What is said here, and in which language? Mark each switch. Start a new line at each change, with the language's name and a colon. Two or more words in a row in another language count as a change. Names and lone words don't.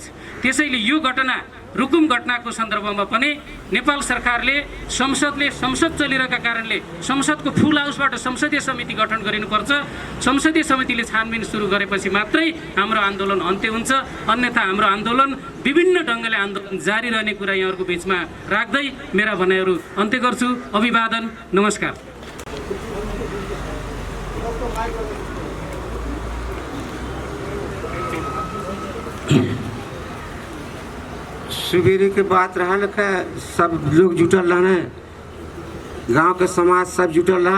Nepali: त्यसैले यो घटना रुकुम घटनाको सन्दर्भमा पनि नेपाल सरकारले संसद चलिरहेका कारणले संसदको फुल हाउसबाट संसदीय समिति गठन गरिनुपर्छ। संसदीय समितिले छानबिन सुरु गरेपछि मात्रै हाम्रो आन्दोलन अन्त्य हुन्छ, अन्यथा हाम्रो आन्दोलन विभिन्न ढङ्गले आन्दोलन जारी रहने कुरा यहाँहरूको बिचमा राख्दै मेरा भनाइहरू अन्त्य गर्छु। अभिवादन, नमस्कार।
Bhojpuri: सवेरे के बात रहल का सब लोग जुटल रहने, गांव के समाज सब जुटल रहा।